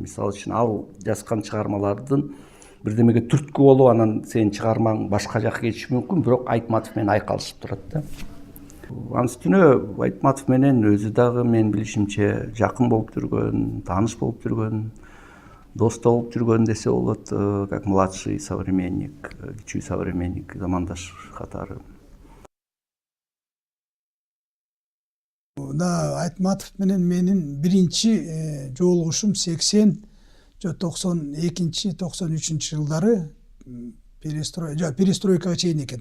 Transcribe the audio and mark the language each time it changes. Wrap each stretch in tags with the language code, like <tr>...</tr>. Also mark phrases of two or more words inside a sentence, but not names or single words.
<ky>Мисалы үчүн ал жазган чыгармалардын бирдемеге түрткү болуп, анан сенин чыгармаң башка жакка кетиши мүмкүн, бирок Айтматов менен айкалышып турат да. Анын үстүнө Айтматов менен өзү дагы мен билишимче жакын болуп жүргөн, тааныш болуп жүргөн. доста болуп жүргөн десе болот,</ky> <ru>как младший современник,</ru> <ky>кичүү современник, замандаш катары. Айтматов менен менин биринчи жолугушум 92-93 жылдары перестройкага чейин экен.</ky>